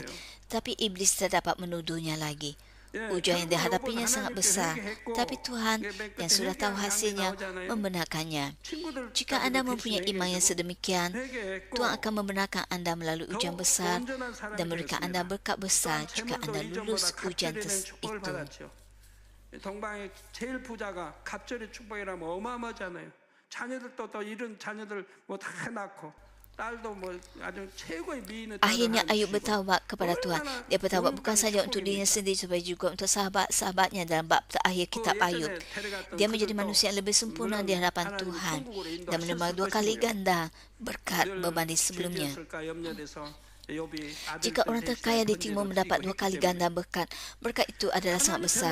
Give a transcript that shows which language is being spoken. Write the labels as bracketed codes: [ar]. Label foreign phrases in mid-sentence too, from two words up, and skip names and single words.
[ms] Tapi iblis tidak dapat menuduhnya lagi. Ujian yang dihadapinya sangat besar, tapi Tuhan yang sudah tahu hasilnya membenarkannya. Jika anda mempunyai iman yang sedemikian, Tuhan akan membenarkan anda melalui ujian besar dan memberikan anda berkat besar jika anda lulus ujian itu. [ko] 동방의 제일 부자가 갑절의 축복이라면 어마어마하잖아요. 자녀들도 또 이런 자녀들 뭐 다 낳고 딸도 뭐 아주 최고의 미인을. [ms] Akhirnya Ayub bertaubat kepada Tuhan. Dia bertaubat bukan sahaja untuk dirinya sendiri, tetapi juga untuk sahabat-sahabatnya dalam bab terakhir kitab Ayub. Dia menjadi manusia yang lebih sempurna di hadapan Tuhan dan menerima 2 kali ganda berkat berbanding sebelumnya. Jika orang terkaya di timur mendapat 2 kali ganda berkat itu adalah sangat besar.